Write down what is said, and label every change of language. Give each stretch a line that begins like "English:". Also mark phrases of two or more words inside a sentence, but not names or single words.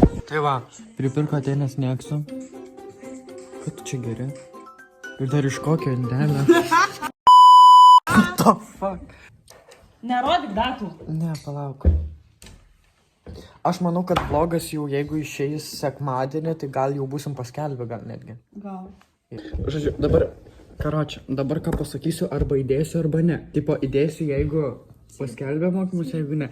Lithuanian: Tai va, pripirko Atenas Nexo. Ką tu čia geri? Ir dar iš kokio indelio?
English: What the fuck?
Lithuanian: Nerodyk datų. Ne, palauk. Aš manau, kad vlogas jau, jeigu išeis sekmadienį, tai gal jau būsim paskelbę, gal netgi. Gal. Žodžiu, dabar ką pasakysiu, arba įdėsiu, arba ne. Tipo, įdėsiu, jeigu paskelbė mokymus, jeigu ne.